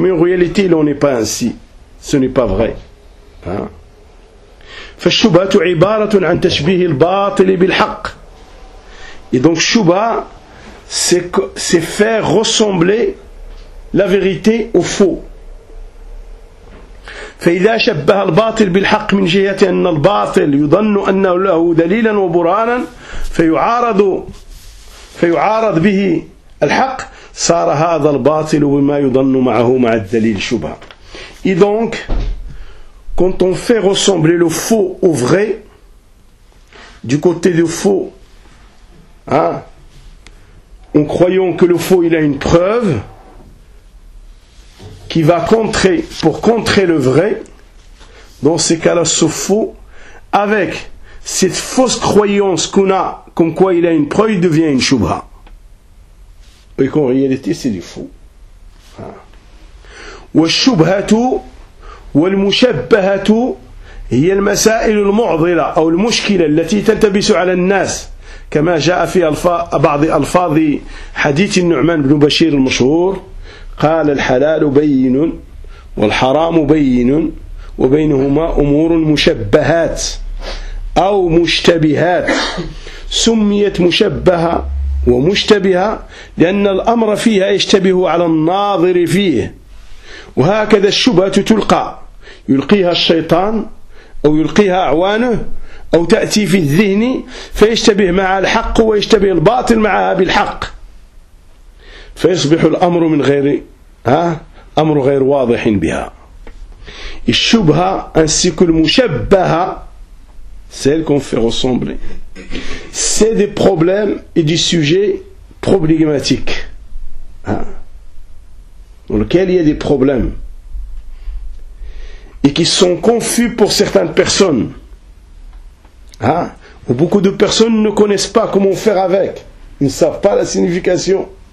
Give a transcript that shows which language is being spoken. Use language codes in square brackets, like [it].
[fr] Mais en réalité, il n'en est pas ainsi. Ce n'est pas vrai. [ar] فَالشُّبَهَةُ عِبَارَةٌ عَنْ تَشْبِيهِ الْبَاطِلِ بِالْحَقِّ. [fr] Et donc, shubha, c'est faire ressembler la vérité au faux. [ar] فإذا شبه الباطل بالحق من جهة أن الباطل يظن أنه له دليلا وبرهانا فيعارض به الحق صار هذا الباطل بما يظن معه مع الدليل شبهة. [fr] Et donc, quand on fait ressembler le faux au vrai, du côté du faux, en croyant que le faux il a une preuve qui va contrer, pour contrer le vrai, dans ces cas-là, ce faux, avec cette fausse croyance qu'on a, comme quoi il a une preuve, il devient une shubha. Et qu'en réalité, c'est du faux. [ar] وَالشُبْهَةُ وَالْمُشَبَّهَةُ هِيَ الْمَسَائِلُ الْمُعْضِلَةُ أو الْمُشْكِلَةُ الَّتِي تَلْتَبِسُ عَلَى النَّاسِ كَمَا جَاءَ فِي بَعْضِ أَلْفَاظِ حَدِيثِ النُّعْمَانِ بْنُ بَشِيرِ الْمَشْهُورِ قال الحلال بين والحرام بين وبينهما أمور مشبهات أو مشتبهات سميت مشبهة ومشتبهة لأن الأمر فيها يشتبه على الناظر فيه وهكذا الشبهة تلقى يلقيها الشيطان أو يلقيها أعوانه أو تأتي في الذهن فيشتبه مع الحق ويشتبه الباطل معها بالحق فيصبح الأمر من غير أمر غير واضح بها. [fr] الشبهة ainsi que le مشبهة, celle qu'on fait ressembler, c'est des problèmes et des sujets problématiques dans lesquels il y a des problèmes et qui sont confus pour certaines personnes où beaucoup de personnes ne connaissent pas comment faire avec, ils ne savent pas la signification.